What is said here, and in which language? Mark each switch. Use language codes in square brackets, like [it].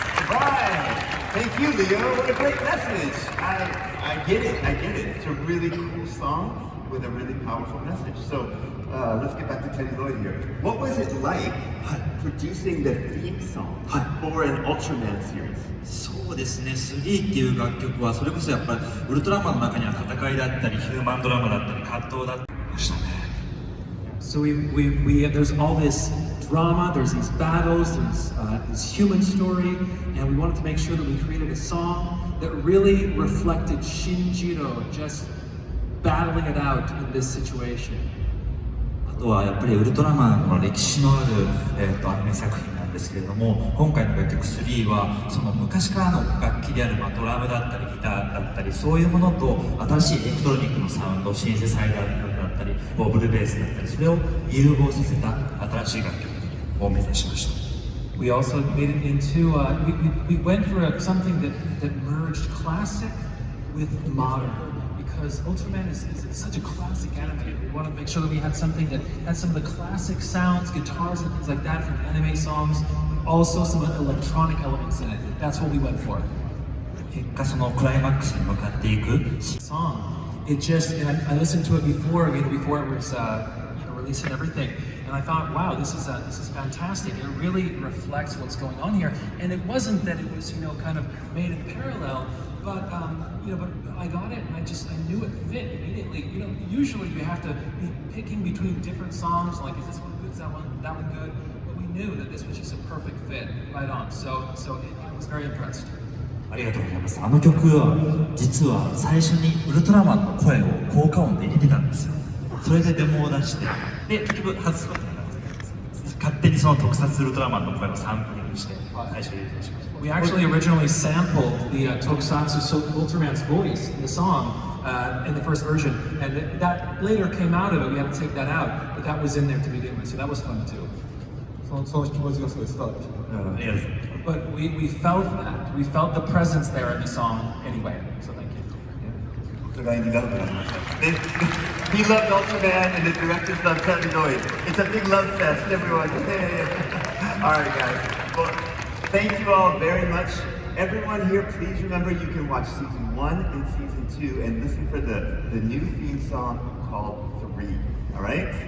[en] Right. Thank you, Leo. What a great message. I get it. It's a really cool song with a really powerful message. So let's get back to Teddy Lloyd here. What was it like producing the theme song for an Ultraman series? [ja] そうですね、3っていう楽曲はそれこそやっぱりウルトラマンの中には戦いだったりヒューマンドラマだったり葛藤だったりましたね。 [en] So there's all this drama, there's these battles, there's this human story, and we wanted to make sure that we created a song that really reflected Shinjiro just battling it out in this situation. [ja] あとはやっぱりウルトラマンの歴史のある、アニメ作品なんですけれども、今回の楽曲3はその昔からの楽器であるドラムだったりギターだったりそういうものと新しいエレクトロニックのサウンド、シンセサイダーだったりボブルベースだったりそれを融合させた新しい楽曲を目指しました。 [en] We also made it into, we went for something that merged classic with modern. Because Ultraman is such a classic anime. We wanted to make sure that we had something that had some of the classic sounds, guitars and things like that from anime songs, but also some electronic elements in it. That's what we went for. [ja] 結果そのクライマックスに向かっていく [en] song. It just, and I listened to it before it was released and everything, and I thought, wow, this is fantastic. It really reflects what's going on here. And it wasn't that it was kind of made in parallel. But but I got it, and I knew it fit immediately. Usually you have to be picking between different songs. Like, is this one good? Is that one good? But we knew that this was just a perfect fit, right on. So I was very impressed. [ja] ありがとうございます。あの曲は実は最初にウルトラマンの声を効果音で入れてたんですよ。それでデモを出して、で結局外すことになった。勝手にその特撮ウルトラマンの声をサンプリングして最初に入れてしまいました。 [en] We actually originally sampled the Tokusatsu Ultraman's voice in the song in the first version, and that later came out of it. We had to take that out, but that was in there to begin with, so that was fun too. [ja] その気持ちがすごい伝わってきた。 [en] But we felt that. We felt the presence there in the song anyway, so thank you. He loved Ultraman and the directors loved Teddy Lloyd. It's a big love fest, everyone. Alright guys. Well, thank you all very much. Everyone here, please remember you can watch season 1 and season 2 and listen for the new theme song called 3. Alright?